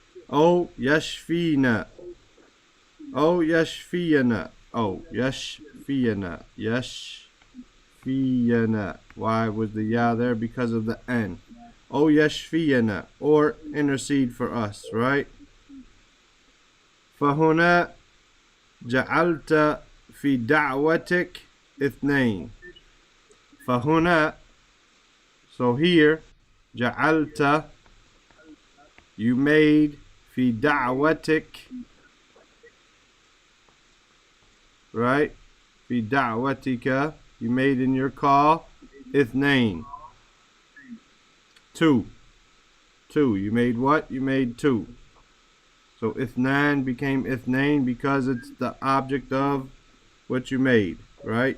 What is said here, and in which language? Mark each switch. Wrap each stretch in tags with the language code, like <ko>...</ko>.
<ar>Oh yashfina. Oh yashfiyana. Oh yashfiyana. Yashfiyana.</ar> <en>Why was the ya there? Because of the n.</en> <ar>Oh yashfiyana,</ar> <en>or intercede for us, right?</en> <ar>فهنا جعلت في دعوتك اثنين. فهنا,</ar> <en>so here,</en> <ar>جعلت,</ar> <en>you made,</en> <ar>في دعوتك,</ar> <en>right?</en> <ar>في دعوتك,</ar> <en>you made in your call,</en> <ar>اثنين,</ar> <en>two. You made what? You made two. So ithnan became ithnain because it's the object of what you made, right?</en>